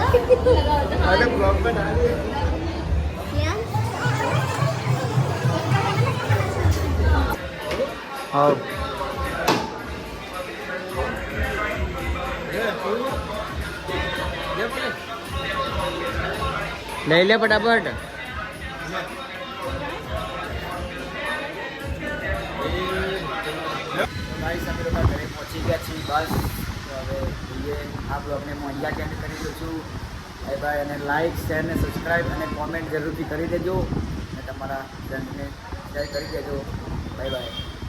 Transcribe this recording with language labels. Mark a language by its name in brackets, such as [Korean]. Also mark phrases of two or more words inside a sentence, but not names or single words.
[Hindi] अरे ब्लॉग में डाल दे हाँ ले ले फटाफट गाइस [Gujarati] અમે લોકો ઘરે પહોંચી ગયા છીએ બસ હવે જોઈએ આ બ્લોગને હું અહીંયા જ એન્ડ કરી દઉં છું [English] bye bye [Gujarati] અને [English] like share [Gujarati] ને સબસ્ક્રાઈબ અને કોમેન્ટ જરૂરથી કરી દેજો અને તમારા ફ્રેન્ડને શેર કરી દેજો [English] bye bye